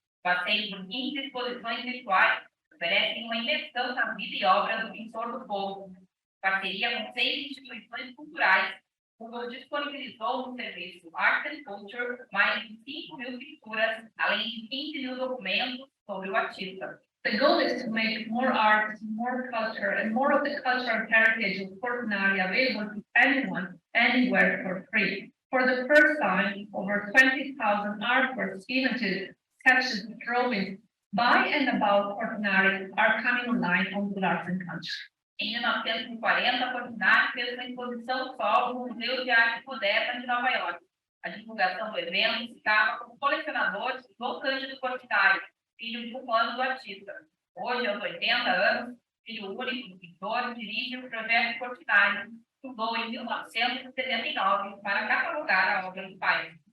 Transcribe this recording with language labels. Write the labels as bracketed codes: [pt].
[pt] Passeio por 15 exposições virtuais oferecem uma imersão na vida e obra do pintor do povo. Parceria com 6 instituições culturais, o Google disponibilizou no serviço Art and Culture mais de 5.000 pinturas, além de 15.000 documentos sobre o artista. [en] The goal is to make more art, more culture, and more of the cultural heritage of Portinari available to anyone, anywhere for free. For the first time, over 20,000 artworks, images, sketches, drawings by and about Portinari are coming online on Google Arts and Culture. [pt] Em 1940, Portinari fez uma exposição solo no Museu de Arte Moderna de Nova York. A divulgação do evento ficava como colecionador de João Cândido Portinari, filho de 1 ano do artista. Hoje, aos 80 anos, filho único do pintor, dirige o projeto Portinari, que fundou em 1979 para catalogar a obra do pai.